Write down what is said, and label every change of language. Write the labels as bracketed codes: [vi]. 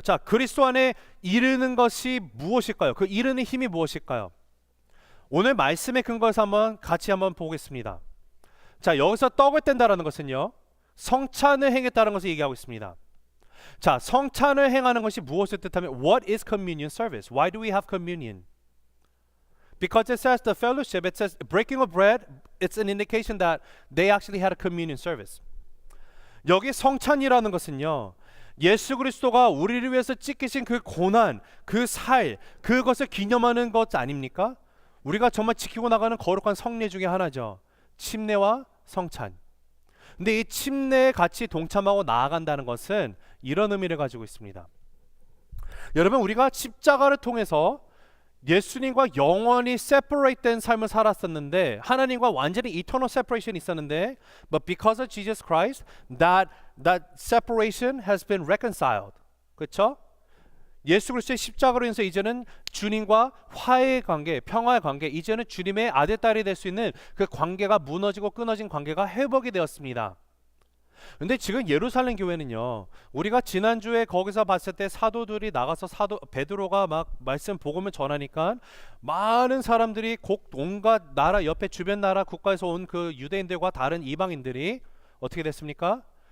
[ko] 자, 그리스도 안에 이르는 것이 무엇일까요? 그 이르는 힘이 무엇일까요? 오늘 말씀의 근거에서 같이 한번 보겠습니다. 자, 여기서 떡을 뗀다라는 것은요, 성찬을 행했다는 것을 얘기하고 있습니다. 자, 성찬을 행하는 것이 무엇을 뜻하면, [en] What is communion service? Why do we have communion? Because it says the fellowship, it says breaking of bread, it's an indication that they actually had a communion service. [ko] 여기 성찬이라는 것은요, 예수 그리스도가 우리를 위해서 찢기신 그 고난, 그 살, 그것을 기념하는 것 아닙니까? 우리가 정말 지키고 나가는 거룩한 성례 중에 하나죠. 침례와 성찬. 근데 이 침례에 같이 동참하고 나아간다는 것은 이런 의미를 가지고 있습니다. 여러분, 우리가 십자가를 통해서 예수님과 영원히 separate 된 삶을 살았었는데, 하나님과 완전히 eternal separation 있었는데, [en] but because of Jesus Christ, that separation has been reconciled. [ko] 그렇죠? 예수 그리스도의 십자가로 인해서 이제는 주님과 화해의 관계, 평화의 관계, 이제는 주님의 아들 딸이 될 수 있는 그 관계가 무너지고 끊어진 관계가 회복이 되었습니다. 근데 지금 예루살렘 교회는요, 우리가 지난주에 거기서 봤을 때 사도들이 나가서 베드로가 막 말씀 복음을 전하니까 많은 사람들이 온갖 나라, 옆에 주변 나라 국가에서 온 그 유대인들과 다른 이방인들이 어떻게 됐습니까?